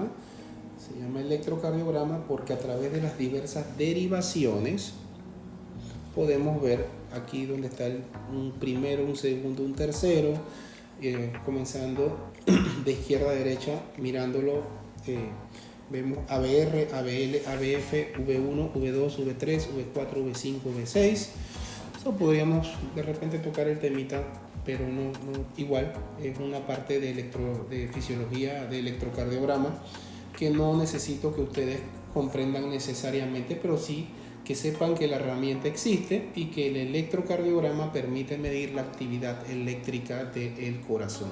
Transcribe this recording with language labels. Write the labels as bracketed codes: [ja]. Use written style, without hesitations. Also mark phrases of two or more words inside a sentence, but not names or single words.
[es] Se llama electrocardiograma porque a través de las diversas derivaciones podemos ver aquí donde está un primero, un segundo, un tercero, comenzando de izquierda a derecha, mirándolo, vemos ABR, ABL, ABF, V1, V2, V3, V4, V5, V6. Eso podríamos de repente tocar el temita, pero no igual, es una parte de fisiología, de electrocardiograma, que no necesito que ustedes comprendan necesariamente, pero sí que sepan que la herramienta existe y que el electrocardiograma permite medir la actividad eléctrica del corazón.